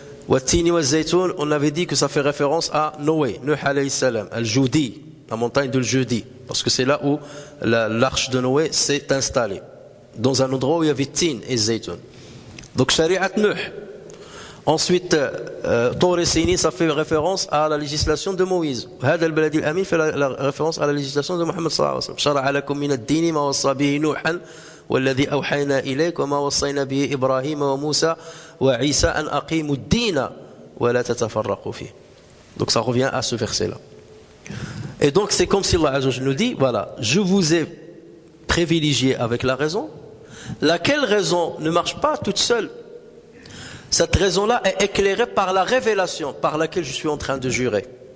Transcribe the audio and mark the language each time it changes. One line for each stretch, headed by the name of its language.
Arabic: Wattini wa zaytoun,
French: on avait dit que ça fait référence à Noé, Nuh alayhi salam, al-Judi, la montagne de Jeudi, parce que c'est là où l'arche de Noé s'est installée, dans un endroit où il y avait Tin et Zaytoun. Donc Shari'at Nuh. Ensuite, Tour et Sini, ça fait référence à la législation de Moïse. Had al-Baladi al-Amin fait la référence à la législation de Muhammad sallallahu alayhi wa sallam.
Arabic: Shara'a lakum min ad-dini ma wassa bihi Nuhan والذي أوحينا إليك وما وصينا به إبراهيم وموسى وعيسى أن أقيموا الدين ولا تتفرقوا فيه.
French: Donc ça revient à ce verset-là. Et donc c'est comme si Allah Azza wa Jalla nous dit, voilà, je vous ai privilégié avec la raison, laquelle raison ne marche pas toute seule. Cette raison-là est éclairée par la révélation par laquelle je suis en train de jurer.